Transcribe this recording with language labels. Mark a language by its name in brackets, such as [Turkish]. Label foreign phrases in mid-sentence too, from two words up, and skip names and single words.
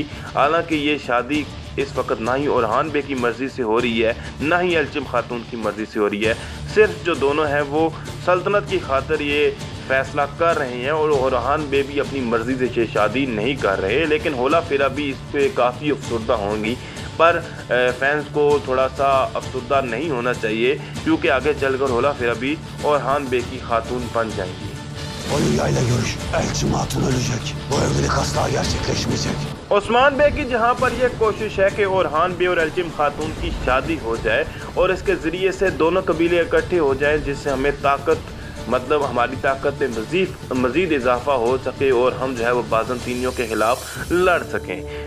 [Urdu] حالانکہ یہ شادی اس وقت نہ ہی اورہان بیگ کی مرضی سے ہو رہی ہے نہ ہی ایلچم خاتون کی مرضی سے ہو رہی ہے، صرف جو دونوں ہیں وہ سلطنت کی خاطر یہ فیصلہ کر رہے ہیں اور اورہان بیگ بھی اپنی مرضی سے شادی نہیں کر رہے. لیکن ہولا فیرا بھی اس پر کافی افسردہ ہوں گی، پر فینز کو تھوڑا سا افسردہ نہیں ہونا چاہیے کیونکہ آگے چل کر ہولا فیرا بھی اورہان بیگ کی خاتون بن جائیں گی. [Turkish] Oyuyla görüş. Elçim Hatun ölecek. Bu evlilik asla gerçekleşmeyecek. [Urdu] عثمان بیگ کی جہاں پر یہ کوشش ہے کہ اورہان بیگ اور ایلچم خاتون کی شادی ہو جائے اور اس کے ذریعے سے دونوں قبیلے اکٹھے ہو جائیں، جس سے ہمیں طاقت مطلب ہماری طاقت میں مزید اضافہ ہو سکے اور ہم جو ہے وہ بازنطینیوں کے خلاف لڑ سکیں.